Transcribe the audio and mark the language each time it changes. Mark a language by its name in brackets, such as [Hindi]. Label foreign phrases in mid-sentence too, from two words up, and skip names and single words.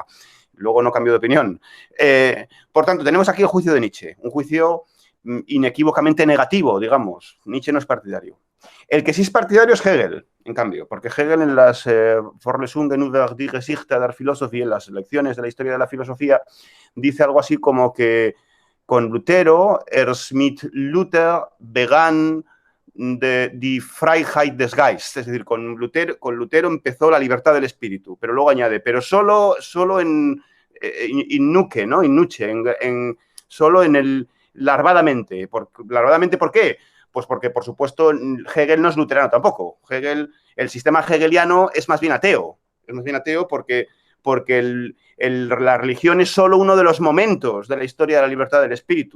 [Spanish] Luego no cambió de opinión. Por tanto, tenemos aquí el juicio de Nietzsche, un juicio inequívocamente negativo, digamos. Nietzsche no es partidario. El que sí es partidario es Hegel, en cambio, porque Hegel en las Vorlesungen über die Geschichte der Philosophie, en las lecciones de la historia de la filosofía, dice algo así como que con Lutero, [German] mit Luther begann die Freiheit des Geistes, [Spanish] es decir, con Lutero empezó la libertad del espíritu, pero luego añade, pero solo [Latin] in nuce, [Spanish] ¿no? [Latin] In nuce, [Spanish] solo en el larvadamente. ¿Larvadamente por qué? Pues porque, por supuesto, Hegel no es luterano tampoco. El sistema hegeliano es más bien ateo. Es más bien ateo porque la religión es solo uno de los momentos de la historia de la libertad del espíritu.